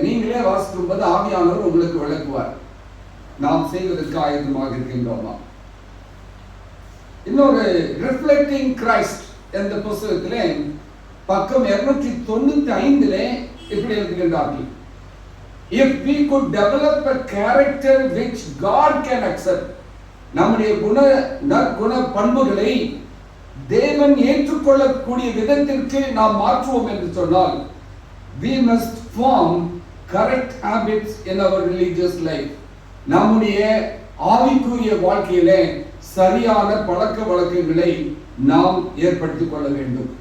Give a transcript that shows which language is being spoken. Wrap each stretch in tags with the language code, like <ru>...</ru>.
<ta>நீங்களே வாசிக்கும் போது ஆவியானவர் உங்களுக்கு விளக்குவார். நாம் செய்வதற்கு ஆயத்தமாக இருக்கின்றோமா? இன்னொரு ரிஃப்ளெக்டிங் கிரைஸ்ட் என்ற புத்தகத்திலே பக்கம் 295 இப்படி எழுதுகின்றார்கள்.</ta> <en>If we could develop a character which God can accept,</en> <ta>நம்முடைய நற்குண பண்புகளை தேவன் ஏற்றுக்கொள்ளக்கூடிய விதத்திற்கு நாம் மாற்றுவோம் என்று சொன்னால்,</ta> <en>we must form correct habits in our religious life.</en> <ta>நம்முடைய ஆவிக்குரிய வாழ்க்கையிலே சரியான பழக்க வழக்கங்களை நாம் ஏற்படுத்திக் கொள்ள வேண்டும்.</ta>